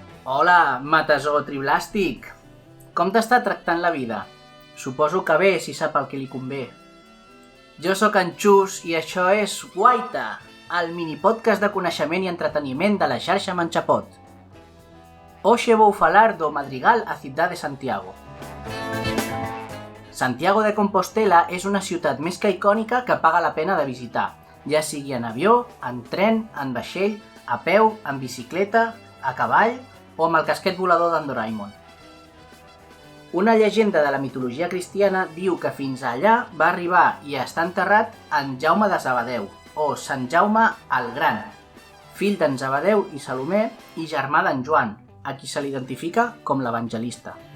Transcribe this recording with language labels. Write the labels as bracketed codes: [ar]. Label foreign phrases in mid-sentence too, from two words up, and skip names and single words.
[ca] Hola, Matasó Triblàstic! Com t'està tractant la vida? Suposo que bé, si sap el que li convé. Jo sóc en Xus i això és Guaita, el minipodcast de coneixement i entreteniment de la xarxa Manchapot. [gl] Hoxe vou falar do Madrigal a Cidade de Santiago. [ca] Santiago de Compostela és una ciutat més que icònica que paga la pena de visitar, ja sigui en avió, en tren, en vaixell, a peu, en bicicleta, a cavall o amb el casquet volador d'en Doraemon. Una llegenda de la mitologia cristiana diu que fins allà va arribar i està enterrat en Jaume de Zabadeu, o Sant Jaume el Gran, fill d'en Zabadeu i Salomé i germà d'en Joan, a qui se l'identifica com l'evangelista.